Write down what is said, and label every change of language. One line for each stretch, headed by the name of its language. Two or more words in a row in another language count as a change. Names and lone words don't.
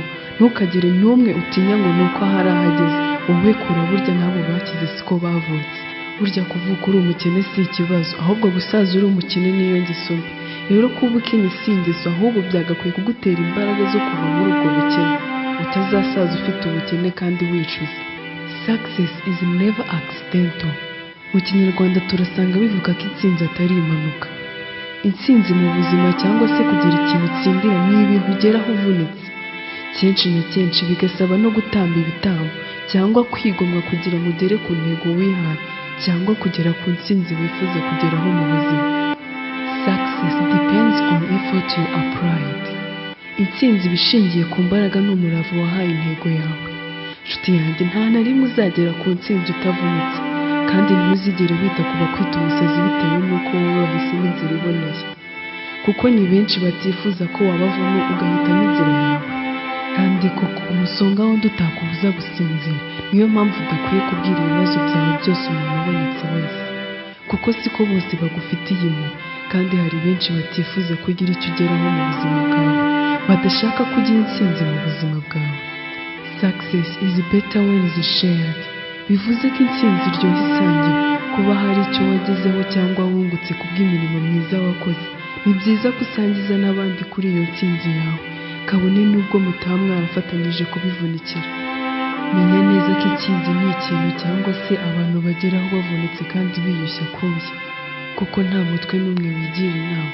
Kinyarwanda: Ntukagire n'umwe utinya ngo ni uko hari ahageze. Wowe kura, burya n'abo bakize siko bavutse. Burya kuvuka uri umukene si ikibazo, ahubwo gusaza uri umukene niyo ngeso mbi. Rero kuba ukennye si ingeso, ahubwo byagakwiye kugutera imbaraga zo kuva muri ubwo bukene. Utazasaza ufite ubukene kandi wicuza.
English: Success is never accidental.
Kinyarwanda: Mu Kinyarwanda turasanga bivuga ko intsinzi atari impanuka. Intsinzi mu buzima cyangwa se kugira ikintu utsindira ni ibintu ugeraho uvunitse. Kenshi na kenshi bigasaba no gutamba ibitambo cyangwa kwigomwa kugira ngo ugere ku ntego wihaye, cyangwa kugera ku ntsinzi wifuza kugeraho mu buzima.
English: Success depends on effort you applied.
Kinyarwanda: Intsinzi bishingiye ku mbaraga n'umurava wahaye intego yawe. Nshuti yanjye, nta na rimwe uzagera ku ntsinzi utavunitse, kandi ntuzigere wita ku bakwita umusazi bitewe n'uko wowe wahisemo inzira iboneye, kuko ni benshi batifuza ko wabavamo ugahitamo inzira yawe. Kandi koko umusonga wundi utakubuza gusinzira. Niyo mpamvu udakwiye kubwira ibibazo byawe byose umuntu ubonetse wese, kuko siko bose bagufitiye impuhwe. Kandi hari benshi batifuza kugira icyo ugeraho mu buzima bwawe, badashaka kugira intsinzi mu buzima bwawe.
English: Success is better when is shared.
Kinyarwanda: Bivuze ko intsinzi iryoha isangiwe. Kuba hari icyo wagezeho cyangwa wungutse kubw'imirimo myiza wakoze, ni byiza ko usangiza n'abandi kuri iyo ntsinzi yawe, kabone n'ubwo mutaba mwarafatanyije kubivunikira. Menya neza ko intsinzi ni ikintu cyangwa se abantu bageraho bavunitse kandi biyushya kumbya, kuko nta mutwe n'umwe wigira inama.